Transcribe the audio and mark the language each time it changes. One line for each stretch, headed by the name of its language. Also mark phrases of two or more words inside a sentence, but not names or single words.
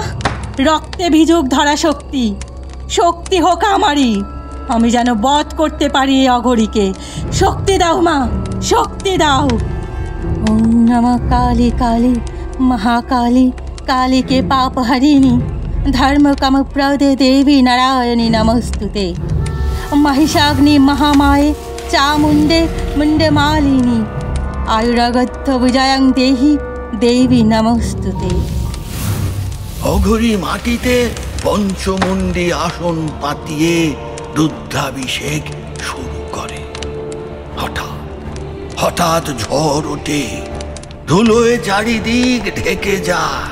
Bangla: রক্তে ভিজুক ধরা শক্তি, শক্তি হোক আমারই। আমি যেন বধ করতে পারি এই অঘরীকে। শক্তি দাও মা, শক্তি দাও।
Sanskrit: ওম নমঃ কালী কালী মহাকালী, কালীকে পাপ হরিণী, ধর্ম কাম প্রদে দেবী নারায়ণী নমস্তুতে। महिषाग्नि महामाये चामुंडे मुंडे मालिनी, आयुरागत्थ विजयं देहि देवी नमस्तुते।
Bangla: অঘরী মাটিতে পঞ্চমুণ্ডী আসন পাতিয়ে রুদ্রাভিষেক শুরু করে। হঠাৎ হঠাৎ ঝড় ওঠে, ধুলোয় চারিদিক ঢেকে যায়।